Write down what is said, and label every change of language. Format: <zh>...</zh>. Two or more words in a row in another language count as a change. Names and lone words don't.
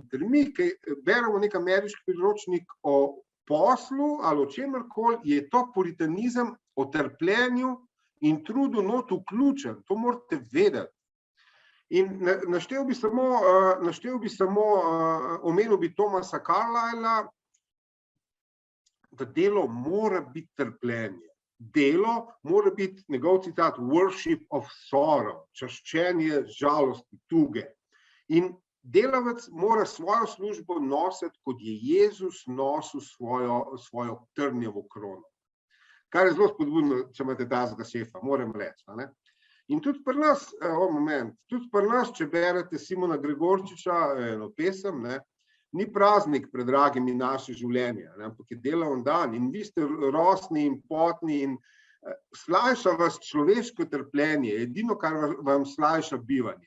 <sl>Ker mi, ki beremo nek ameriški priročnik o poslu ali o čemerkoli, je to puritanizem o trpljenju in trudu not vključen. To morate vedeti. In naštel bi samo, omenil bi Thomasa Carlyla, da delo mora biti trpljenje. Delo mora biti, njegov citat,</sl> <en>worship of sorrow,</en> <sl>čaščenje žalosti, tuge. In delavec mora svojo službo nositi, kot je Jezus nosil svojo trnjevo krono. Kar je zelo spodbudno, če imate tazga šefa, moram reči. Ne? In tudi pri nas, če berete Simona Gregorčiča, eno pesem, ne, ni praznik pred dragimi naše življenje, ne, ampak je delovni dan in vi ste rosni in potni in slajša vas človeško trpljenje, edino, kar vam slajša bivanje.</sl>